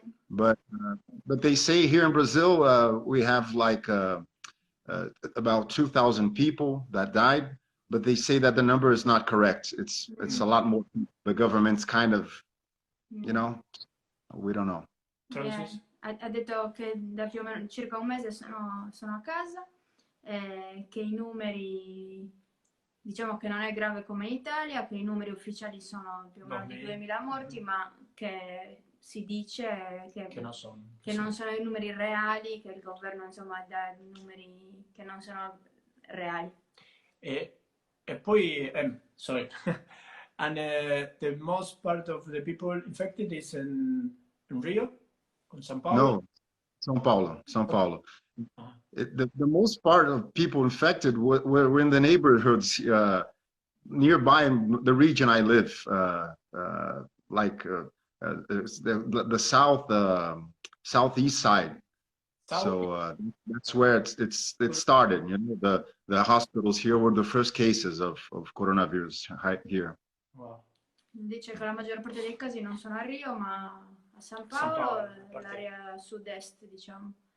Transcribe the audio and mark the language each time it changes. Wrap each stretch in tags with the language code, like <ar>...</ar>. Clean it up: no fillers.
<en>But they say here in Brazil, we have like about 2,000 people that died, but they say that the number is not correct. It's a lot more. The government's kind of, we don't know.</en> <it>Ha detto che da più o meno circa un mese sono a casa, che i numeri, diciamo che non è grave come in Italia, che i numeri ufficiali sono più o meno di 2000 morti, ma che si dice che non sono i numeri reali, che il governo insomma dà numeri che non sono reali. E poi,</it> <en>sorry, and the most part of the people infected is in Rio, in São Paulo? No, São Paulo, São Paulo. The most part of people infected were in the neighborhoods nearby the region I live, like the southeast side. So that's where it started. The hospitals here were the first cases of coronavirus here. Wow.</en> <it>Dice che la maggior parte dei casi non sono a Rio, ma a San Paolo, l'area sud-est, diciamo.</it>